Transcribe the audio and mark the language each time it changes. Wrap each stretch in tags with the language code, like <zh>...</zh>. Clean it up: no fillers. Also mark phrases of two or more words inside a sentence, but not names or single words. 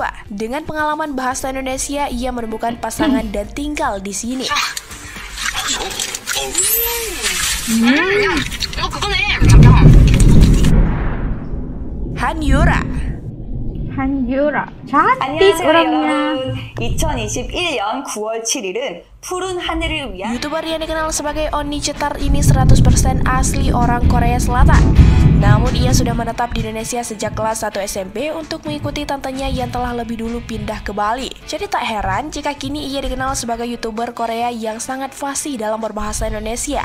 <id>Dengan pengalaman bahasa Indonesia, ia menemukan pasangan dan tinggal di sini. Han Yura. Cantik orangnya.</id> <ko>2021년 9월 7일은 푸른 하늘을 위한</ko> <id>YouTuber yang dikenal sebagai Oni Cetar ini 100% asli orang Korea Selatan. Namun ia sudah menetap di Indonesia sejak kelas 1 SMP untuk mengikuti tantenya yang telah lebih dulu pindah ke Bali. Jadi tak heran jika kini ia dikenal sebagai YouTuber Korea yang sangat fasih dalam berbahasa Indonesia.</id>